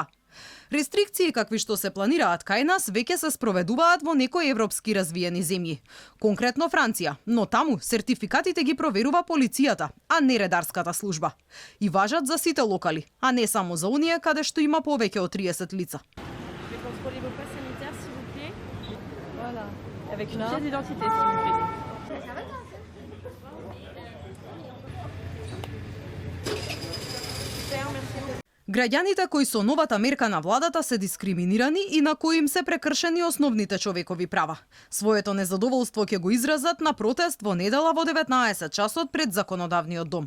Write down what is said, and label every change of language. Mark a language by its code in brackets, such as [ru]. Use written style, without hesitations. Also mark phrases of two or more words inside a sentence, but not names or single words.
[mk] Рестрикции какви што се планираат кај нас веќе се спроведуваат во некои европски развиени земји, конкретно Франција, но таму сертификатите ги проверува полицијата, а не редарската служба. И важат за сите локали, а не само за оние каде што има повеќе од 30 лица. [fr] Avec une pièce d'identité, s'il vous plaît. [mk] Граѓаните кои со новата мерка на владата се дискриминирани и на кои им се прекршени основните човекови права. Своето незадоволство ќе го изразат на протест во недела во 19 часот пред Законодавниот дом.